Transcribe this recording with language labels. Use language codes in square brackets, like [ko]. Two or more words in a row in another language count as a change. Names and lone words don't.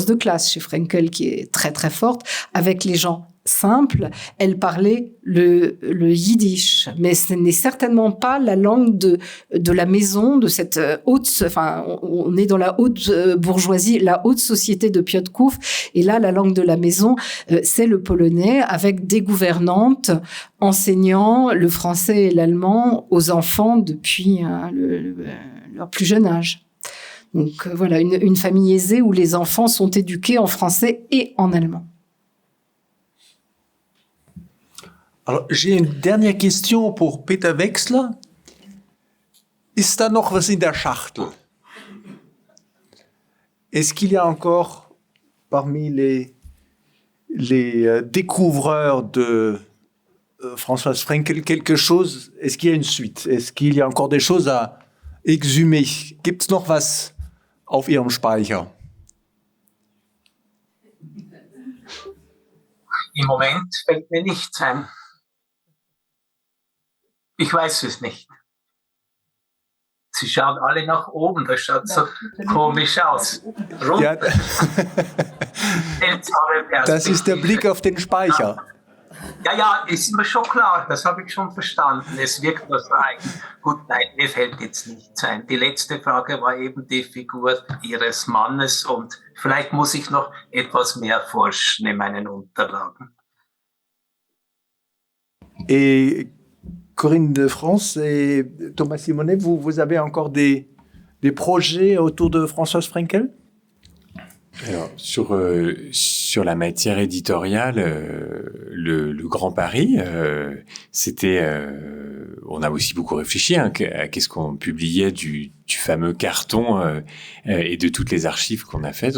[fr] de classe chez Frenkel qui est très très forte, avec les gens simple, elle parlait le yiddish, mais ce n'est certainement pas la langue de la maison, de cette haute, on est dans la haute bourgeoisie, la haute société de Piotrków, et là, la langue de la maison, c'est le polonais, avec des gouvernantes enseignant le français et l'allemand aux enfants depuis leur plus jeune âge. Donc voilà, une famille aisée où les enfants sont éduqués en français et en allemand. Alors, j'ai une dernière question pour Peter Wexler. [de] Ist da noch was in der Schachtel? [fr] Est-ce qu'il y a encore parmi les découvreurs de Françoise Frenkel quelque chose? Est-ce qu'il y a une suite? Est-ce qu'il y a encore des choses à exhumer? [de] Gibt's noch was auf Ihrem Speicher? Im Moment fällt mir nichts ein. Ich weiß es nicht. Sie schauen alle nach oben, das schaut so komisch aus. Ja, das ist der Blick auf den Speicher. Ja, ist mir schon klar, das habe ich schon verstanden. Es wirkt nur so eigen. Gut, nein, mir fällt jetzt nichts ein. Die letzte Frage war eben die Figur Ihres Mannes und vielleicht muss ich noch etwas mehr forschen in meinen Unterlagen. [fr] Et Corinne de France et Thomas Simonet, vous avez encore des projets autour de Françoise Frenkel? Alors, sur la matière éditoriale, le Grand Paris, on a aussi beaucoup réfléchi à qu'est-ce qu'on publiait du fameux carton et de toutes les archives qu'on a faites.